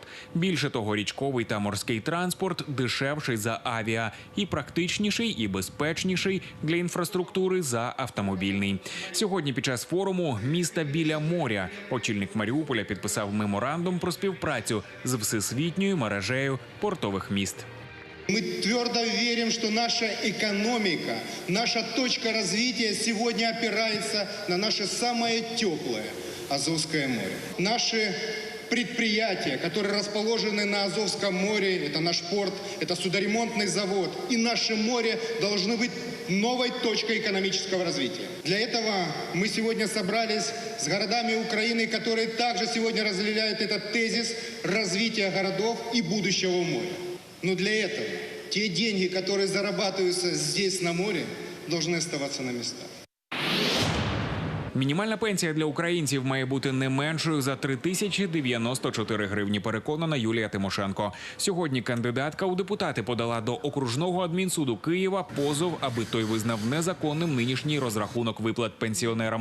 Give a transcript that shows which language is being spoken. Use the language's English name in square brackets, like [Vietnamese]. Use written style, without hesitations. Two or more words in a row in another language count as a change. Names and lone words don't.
[Ukrainian] Більше того, річковий та морський транспорт дешевший за авіа і практичніший, і безпечніший для інфраструктури за автомобільний. Сьогодні під час форуму «Міста біля моря» очільник Маріуполя підписав меморандум про співпрацю з всесвітньою мережею портових міст. [Russian] Мы твердо верим, что наша экономика, наша точка развития сегодня опирается на наше самое теплое Азовское море. Наши предприятия, которые расположены на Азовском море, это наш порт, это судоремонтный завод, и наше море должны быть новой точкой экономического развития. Для этого мы сегодня собрались с городами Украины, которые также сегодня разделяют этот тезис развития городов и будущего моря. Но для этого те деньги, которые зарабатываются здесь на море, должны оставаться на местах. [Ukrainian] Мінімальна пенсія для українців має бути не меншою за 3094 гривні, переконана Юлія Тимошенко. Сьогодні кандидатка у депутати подала до окружного адмінсуду Києва позов, аби той визнав незаконним нинішній розрахунок виплат пенсіонерам.